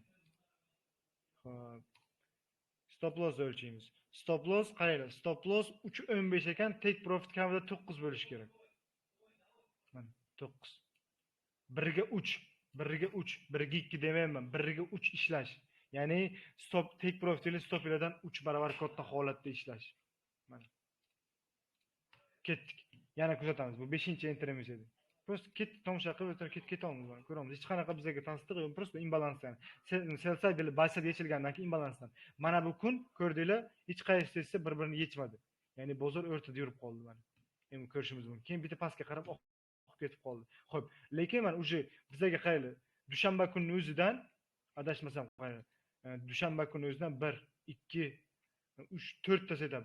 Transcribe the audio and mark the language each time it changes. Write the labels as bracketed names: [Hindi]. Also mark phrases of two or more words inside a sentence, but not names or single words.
[Uzbek] Xo'p. [English] Stop loss [Uzbek] o'lchaymiz. [English] Stop loss [Uzbek] qaranglar, [English] stop loss [Uzbek] 3.15 ekan, [English] take profit [Uzbek] kamida 9 bo'lishi kerak. Mana 9. 1 ga 3, 1 ga 3, 1 ga 2 demayman, 1 ga 3 ishlash. Ya'ni stop [English] take profit [Uzbek] ile stop iledan 3 barobar katta holatda ishlash. Mana. Ketdik. Yana kuzatamiz. Bu 5-enterimiz edi. Prosta ketdik, tomosha qilib o'tirib ketamiz. Ko'ramiz. Hech qanaqa bizga tasdiq yo'q, prosta imbalansdan. [English] Sell side [Uzbek] ile [English] buy side [Uzbek] yechilgandan keyin imbalansdan. Mana bu kun ko'rdinglar, hech qaysi bir-birini yechmadi. Ya'ni bozor o'rtada yurib qoldi mana. Endi ko'rishimiz mumkin. Keyin bitta pastga qarab ketib qoldi. Xo'p, lekin mana o'sha bizga qaraylik. Dushanba kunining o'zidan adashmasam qaraylik. Dushanba kuni o'zidan 1 2 3 4 ta setup.